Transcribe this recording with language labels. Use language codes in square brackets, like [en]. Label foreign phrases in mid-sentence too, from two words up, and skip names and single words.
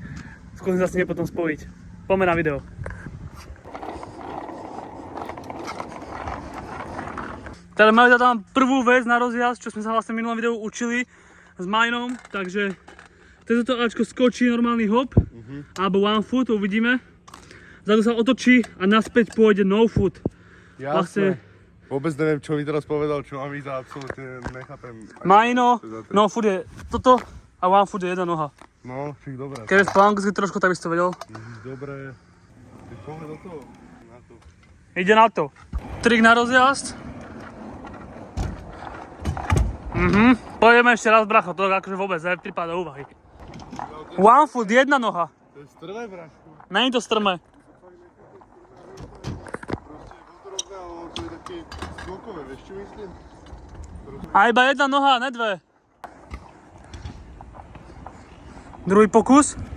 [sk] Skúsim sa s nimi potom spojiť. Poďme na video. Teda máme tam prvú vec na rozjazd, čo sme sa vlastne v minulom videu učili s Majnom, takže toto Ačko skočí normálny hop, alebo [en] one foot, [sk] uvidíme. Zadu sa otočí a naspäť pôjde [en] no foot. [sk] Jasné. Vlastne, vôbec neviem, čo mi teraz povedal, čo mám ísť, absolútne nechápem. Majno, [en] no foot [sk] je toto a [en] one foot [sk] je jedna noha. No, však dobré. Keď vieš po anglicky trošku, tak by si to vedel. Dobre, tak poďme do toho. Na to. Ide na to. Trik na rozjazd. Pôjdeme ešte raz, bracho, to akože vôbec nepripadá do úvahy. [en] One foot, [sk] jedna noha. To je strmé, brašku. Není to strmé. Proste je ale to je také skokové, vieš čo myslím? A iba jedna noha, ne dve. Druhý pokus.